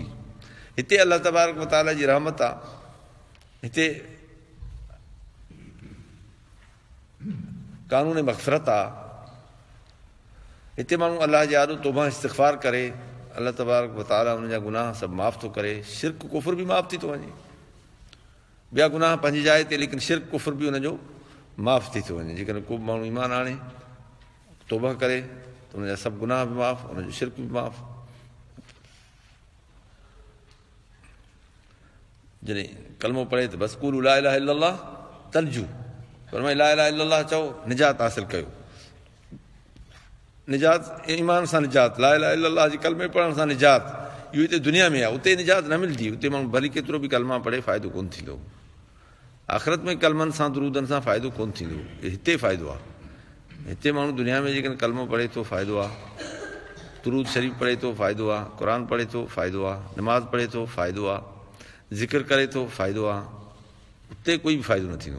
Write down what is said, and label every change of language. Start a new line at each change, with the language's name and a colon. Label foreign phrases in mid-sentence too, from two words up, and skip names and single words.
Sindhi: हिते
Arabic: الله تبارك وتعالى
Sindhi: जी रहमत आहे, हिते कानून मग़फ़िरत आहे, हिते माण्हू अलाह जे आॾो तौबा इस्तिग़फ़ार करे,
Arabic: الله تبارك وتعالى
Sindhi: उन जा गुनाह सभु माफ़ थो करे, शिरक कुफ़र बि माफ़ थी थो वञे, ॿिया गुनाह पंहिंजी जाइ ते, लेकिन शिरक कुफ़र बि हुनजो माफ़ थी थो वञे। जेकॾहिं को बि माण्हू ईमान आणे तौबा करे त हुनजा सभु गुनाह बि माफ़, हुनजो शिरक बि माफ़। जॾहिं कलमो पढ़े त बसि
Arabic: قولوا لا إله إلا الله
Sindhi: तंजू, फरमाए
Arabic: لا إله إلا الله
Sindhi: चओ, निजात हासिल कयो। निजात ईमान सां निजात,
Arabic: لا إله إلا الله
Sindhi: जी कलमे पढ़ण सां निजात, इहो हिते दुनिया में आहे, उते निजात न मिलंदी। उते माण्हू भली केतिरो बि कलमा पढ़े फ़ाइदो कोन्ह थींदो, आख़िरत में कलमनि सां दुरूदनि सां फ़ाइदो कोन्ह थींदो, हिते फ़ाइदो आहे। हिते माण्हू दुनिया में जेकॾहिं कलमो पढ़े थो फ़ाइदो आहे, दुरूद शरीफ़ पढ़े थो फ़ाइदो आहे, क़ुर पढ़े थो फ़ाइदो आहे, नमाज़ पढ़े थो फ़ाइदो आहे, ज़िक्र करे थो फ़ाइदो आहे, उते कोई बि फ़ाइदो न थींदो।